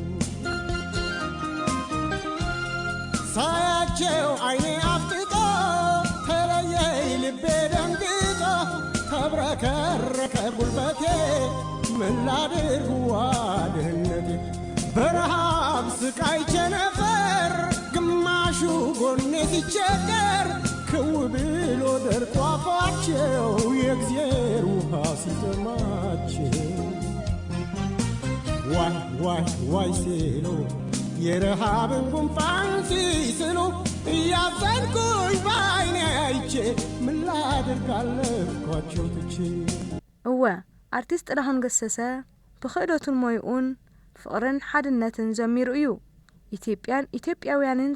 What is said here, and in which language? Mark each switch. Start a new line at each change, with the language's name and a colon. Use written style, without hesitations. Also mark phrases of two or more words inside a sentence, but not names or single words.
Amharic: ሳያቸው አይኔ አፍጥጦ ተለየኝ ልቤ ደንግጦ ተብረከረከ ጉልበቴ ምን ላድርግ ዋድህነቴ በረሃብ ስቃይ ቸነፈር ግማሹ ጎኔ ሲቸገር ክው ብሎ ደርቆ አፋቸው የእግዜር ውሃ ሲጠማቸው ዋይ ዋይ ዋይ ሲሉ የረሃብን ጉንፋን ሲስሉ እያዘንኩኝ በዓይኔ አይቼ ምን ላድርግ አለፍኳቸው ትቼ።
Tigrinya: እወ አርቲስት ጥላሁን ገሰሰ ብኽእደቱን ሞይኡን ፍቕርን ሓድነትን ዘሚሩ እዩ። ኢትዮጵያን ኢትዮጵያውያንን